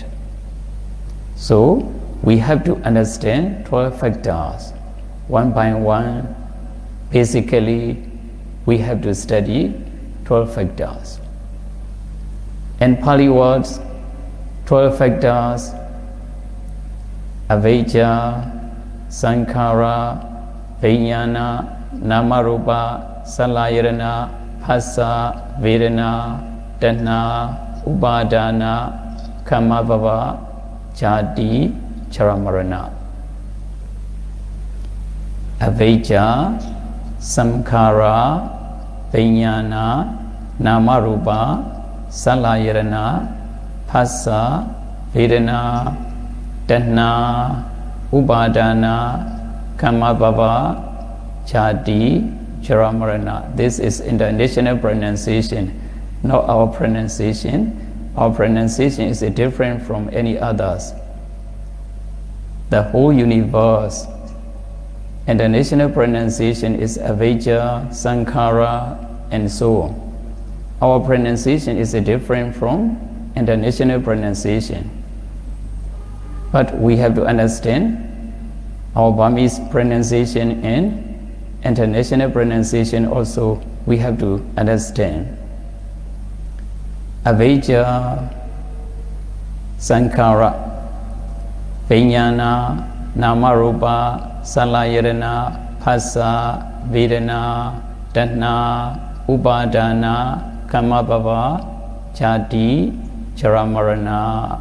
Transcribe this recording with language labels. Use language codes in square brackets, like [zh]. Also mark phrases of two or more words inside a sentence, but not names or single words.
[en] So, we have to understand 12 factors one by one. Basically, we have to study 12 factors. In Pali words, 12 factors: [pi] avijja, sankhara, vijnana, namarupa, salayirana, phassa, vedana, tanha, upadana, kamabhava, jati, charamarana. Avijja, samkhara, vijnana, namarupa, salayirana, phassa, vedana, tanha, upadana, kamabhava, jati, charamarana. [en] This is international pronunciation, not our pronunciation. Our pronunciation is different from any others. The whole universe, international pronunciation is [pi] avijja, sankhara, [en] and so on. Our pronunciation is different from international pronunciation. But we have to understand our Burmese pronunciation and international pronunciation also we have to understand. [pi] Avijja, sankhara, vijnana, namarupa, salayirana, phassa, vedana, tanha, upadana, kamabhava, jati, charamarana.